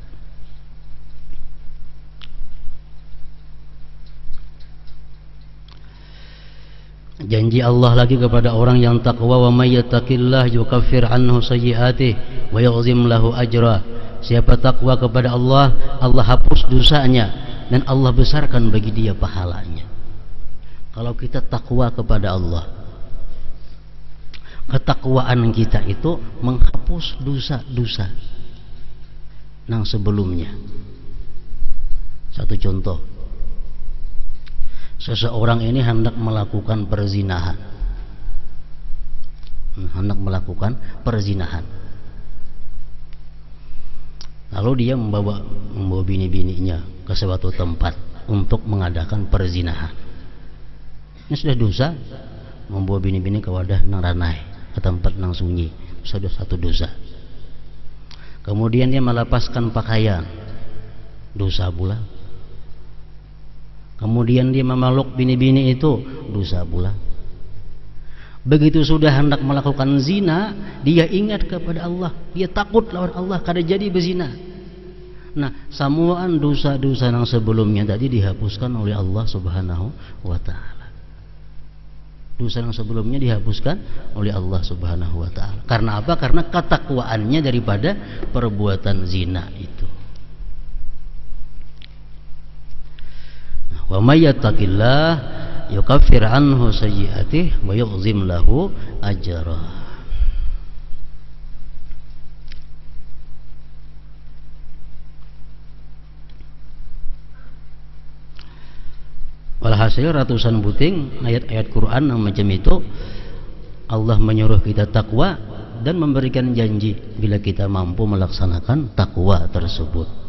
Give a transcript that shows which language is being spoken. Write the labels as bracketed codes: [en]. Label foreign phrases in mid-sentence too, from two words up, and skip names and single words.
[id] Janji Allah lagi kepada orang yang takwa, [ar] وَمَن يَتَّقِ اللَّهَ يُكَفِّرْ عَنْهُ سَيِّئَاتِهِ وَيُعْظِمْ لَهُ أَجْرًا. [id] Siapa takwa kepada Allah, Allah hapus dosanya dan Allah besarkan bagi dia pahalanya. Kalau kita takwa kepada Allah, ketakwaan kita itu menghapus dosa-dosa yang sebelumnya. Satu contoh, seseorang ini hendak melakukan perzinahan, lalu dia membawa bini-bininya ke suatu tempat untuk mengadakan perzinahan. Ini sudah dosa, membawa bini-bini ke [bjn] wadah nang ranai, [id] ke tempat nang sunyi, sudah satu dosa. Kemudian dia melepaskan pakaian, dosa pula. Kemudian dia memeluk bini-bini itu, dosa pula. Begitu sudah hendak melakukan zina, dia ingat kepada Allah, dia takut [bjn] lawan Allah kada jadi berzina. [id] Nah, samuan dosa-dosa yang sebelumnya tadi dihapuskan oleh Allah [ar] سبحانه وتعالى. [id] Dosa yang sebelumnya dihapuskan oleh Allah [ar] سبحانه وتعالى. [id] Karena apa? Karena ketakwaannya daripada perbuatan zina itu. [ar] وَمَن يَتَّقِ اللَّهَ يُكَفِّرْ عَنْهُ سَيِّئَاتِهِ وَيُعْظِمْ لَهُ أَجْرًا. [id] Walhasil ratusan buting ayat-ayat Quran yang macam itu, Allah menyuruh kita takwa dan memberikan janji bila kita mampu melaksanakan takwa tersebut.